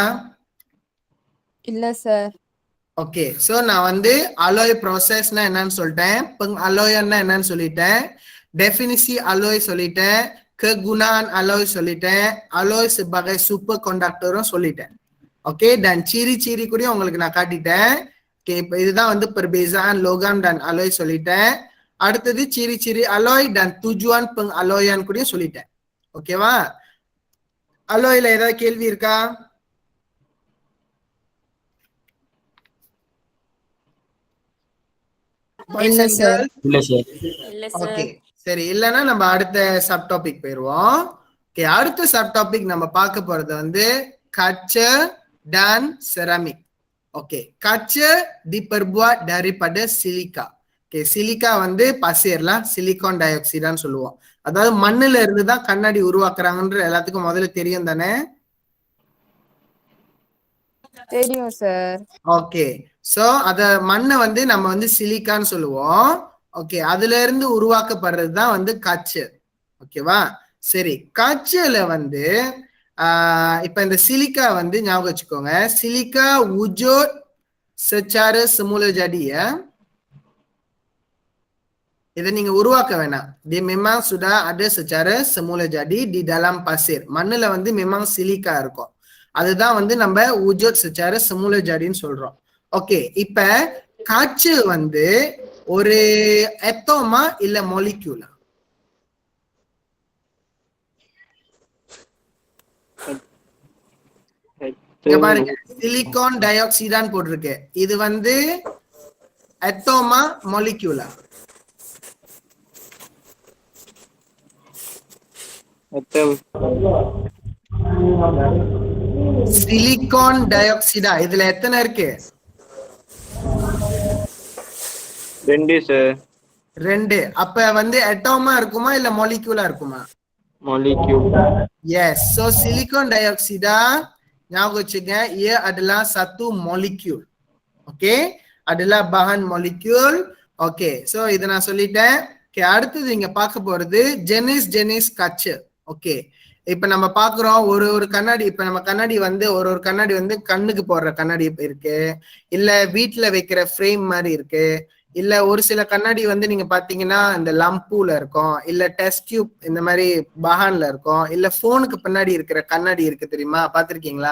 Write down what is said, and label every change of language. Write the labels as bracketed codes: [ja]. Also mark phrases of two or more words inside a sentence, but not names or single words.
[ta] இல்ல சார். ஓகே, சோ நான் வந்து அலோய் ப்ராசஸ்னா என்னன்னு சொல்லிட்டேன், அலோயன்னா என்னன்னு சொல்லிட்டேன், [ms] definisi aloi [ta] சொல்லிட்டேன், [ms] kegunaan aloi [ta] சொல்லிட்டேன், [ms] aloi sebagai [ta] சூப்பர் கண்டக்டரும் சொல்லிட்டேன். ஓகே, [ms] dan ciri-ciri [ta] கூட உங்களுக்கு நான் காட்டிட்டேன். ஓகே, இப்போ இதுதான் வந்து [ms] perbezaan logam dan alloy [ta] சொல்லிட்டேன். அடுத்தது [ms] ciri-ciri alloy dan tujuan pengalloyan [ta] கூட சொல்லிட்டேன். ஓகேவா? அலோய்ல ஏதாவது கேள்வி இருக்கா? இல்ல சார். இல்ல சார். இல்ல ஓகே, சரி, இல்லைன்னா நம்ம அடுத்த [en] sub topic [ta] போயிருவோம். ஓகே, அடுத்த [en] sub topic [ta] நம்ம பார்க்க போறது வந்து [ms] kaca dan ceramic. ஓகே, kaca diperbuat daripada silika. [ta] ஓகே, சிலிக்கா வந்து பசேர்லாம் [en] silicon dioxideன்னு [ta] சொல்லுவோம். அதாவது மண்ணுல இருந்து தான் கண்ணாடி உருவாக்குறாங்கன்ற எல்லாத்துக்கும் முதல்ல தெரியும் தானே? தெரியும் சார். ஓகே, சோ அத மண்ணை வந்து நம்ம வந்து சிலிக்கான்னு சொல்லுவோம். ஓகே, அதுல இருந்து உருவாக்கப்படுறது தான் வந்து காச்சு. ஓகேவா? சரி, காச்சுல வந்து இப்ப இந்த சிலிக்கா வந்து ஞாபகம் வச்சுக்கோங்க, சிலிக்கா [ms] wujud secara semula jadi ya. [ta] இதை நீங்க உருவாக்க வேணாம், [ms] dia memang sudah ada secara semula jadi di dalam pasir. [ta] மண்ணுல வந்து memang சிலிக்கா இருக்கும், அதுதான் வந்து நம்ம [ms] wujud secara semula jadiன்னு [ta] சொல்றோம். ஓகே, இப்ப காற்று வந்து ஒரு எட்டோமா இல்ல மாலிக்யூலா? இங்க பாருங்க, [en] silicon dioxideஆன்னு [ta] போட்டிருக்கு, இது வந்து எட்டோமா மாலிக்யூலா? [en] silicon dioxideஆ? [ta] இதுல எத்தனை இருக்கு? 2 சார். 2. அப்ப வந்து அட்டோமா இருக்குமா இல்ல மாலிக்யூலா இருக்குமா? [en] Molecule. Yes, so silicon dioxide [ta] ஞாபகம் வச்சுங்க, [ms] ia adalah satu molecule. ஓகே, adalah bahan molecule. [ta] ஓகே, so இத நான் சொல்லிட்டேன். ஓகே, அடுத்தது இங்க பார்க்க போறது [ms] jenis kaca. [ta] ஓகே, இப்ப நம்ம பாக்குறோம் ஒரு ஒரு கண்ணாடி, இப்ப நம்ம கண்ணாடி வந்து ஒரு ஒரு கண்ணாடி வந்து கண்ணுக்கு போடுற கண்ணாடி இருக்கு, இல்ல வீட்டுல வைக்கிற ஃப்ரேம் மாதிரி இருக்கு, இல்ல ஒரு சில கண்ணாடி வந்து நீங்க பாத்தீங்கன்னா இந்த லம்பூல இருக்கும், இல்ல டெஸ்ட் டியூப் இந்த மாதிரி பஹான்ல இருக்கும், இல்ல போனுக்கு பின்னாடி இருக்கிற கண்ணாடி இருக்கு தெரியுமா, பாத்திருக்கீங்களா?